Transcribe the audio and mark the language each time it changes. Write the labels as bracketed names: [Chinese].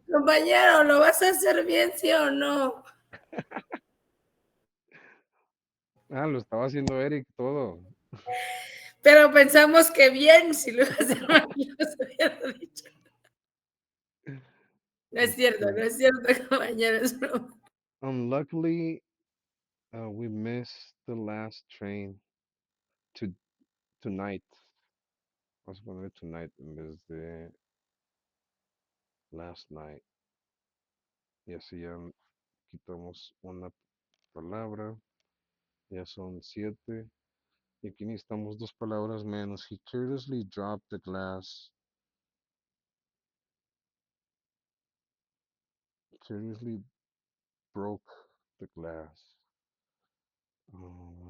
[Spanish] Compañero, ¿lo vas a hacer bien, sí o no? Ah, lo estaba haciendo Eric todo. Pero pensamos que bien, si lo iba a hacer mal, los hubiera dicho. No es cierto, no [English] Okay. [Spanish] es cierto, compañero, es broma. [English] Unluckily, we missed the last train to tonight. [Spanish] Vamos a poner tonight en vez de last night. Y así ya quitamos una palabra. Ya son 7. Y aquí necesitamos dos palabras menos. [English] He carelessly dropped the glass. Carelessly broke the glass. Uh,